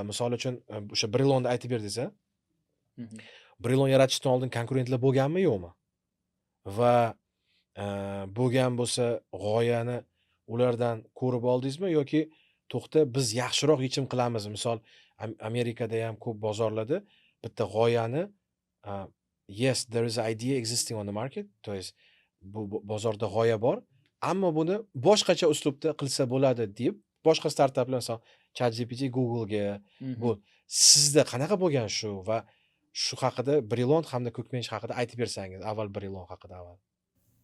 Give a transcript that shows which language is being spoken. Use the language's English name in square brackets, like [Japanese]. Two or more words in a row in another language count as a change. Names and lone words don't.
[Uzbek] Misol uchun o'sha Brilonni aytib berdingiz-a? Brilon yaratishdan oldin konkurentlar bo'lganmi, yo'qmi? Va bo'lgan bo'lsa, g'oyani ulardan ko'rib oldingizmi yoki to'xta biz yaxshiroq yechim qilamiz? Misol Amerikada ham ko'p bozorlarda bitta g'oyani [English] yes, there is an idea existing on the market, [Russian] то есть [Uzbek] bu bozorda g'oya bor, ammo buni boshqacha uslubda qilsa bo'ladi deb boshqa startaplar, masalan, ChatGPT, Google'ga bu sizda qanaqa bo'lgan shu va shu haqida Brilon hamda Cookbench haqida aytib bersangiz, avval Brilon haqida avval.